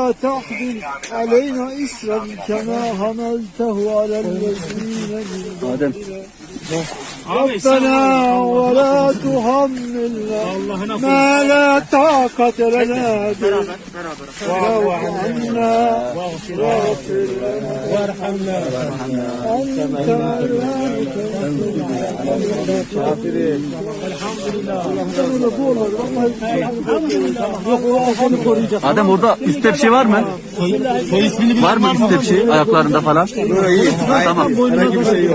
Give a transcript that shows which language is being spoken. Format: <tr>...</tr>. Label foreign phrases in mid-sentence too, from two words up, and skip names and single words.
<ar>تحمل علينا إسرا كما حملته على الذين من قبلنا ربنا ولا تحملنا ما لا طاقة لنا به واعف عنا واغفر لنا وارحمنا أنت</ar> <tr>Adem orada üstte bir şey var mı? Soy ismini var mı üstte bir şey ayaklarında falan? Tamam.</tr>